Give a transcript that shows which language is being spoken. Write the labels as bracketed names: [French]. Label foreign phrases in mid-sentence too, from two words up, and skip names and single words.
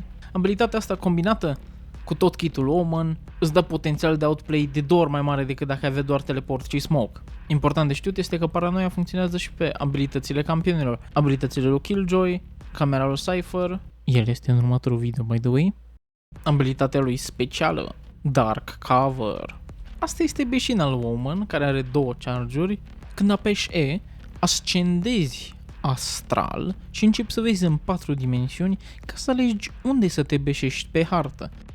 [Romanian] Abilitatea asta combinată cu tot kitul Omen îți dă potențial de outplay de 2 ori mai mare decât dacă avea doar teleport și smoke. Important de știut este că paranoia funcționează și pe abilitățile campionilor. Abilitățile lui Killjoy, camera lui Cypher, el este în următorul video [English] by the way. [Romanian] Abilitatea lui specială, Dark Cover. Asta este beșina lui Omen, care are două charge-uri. Când apeși E, ascendezi astral și începi să vezi în 4 dimensiuni ca să alegi unde să te beșești pe hartă.